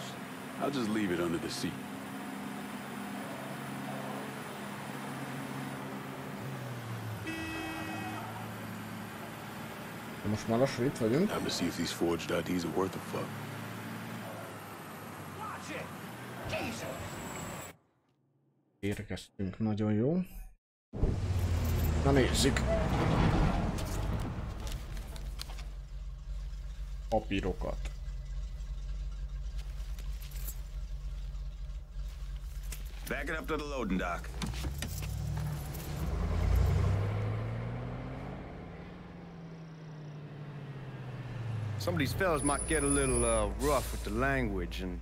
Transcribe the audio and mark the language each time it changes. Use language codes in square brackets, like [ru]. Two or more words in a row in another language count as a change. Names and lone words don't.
[en] I'll just leave it under the seat. [hu] Most már lassan itt vagyunk. [en] Time to see if these forged IDs are worth a fuck. [hu] Érkeztünk, nagyon jó. Na nézzük. Papírokat. [en] Back it up to the loading dock. Some of these fellas might get a little rough with the language and...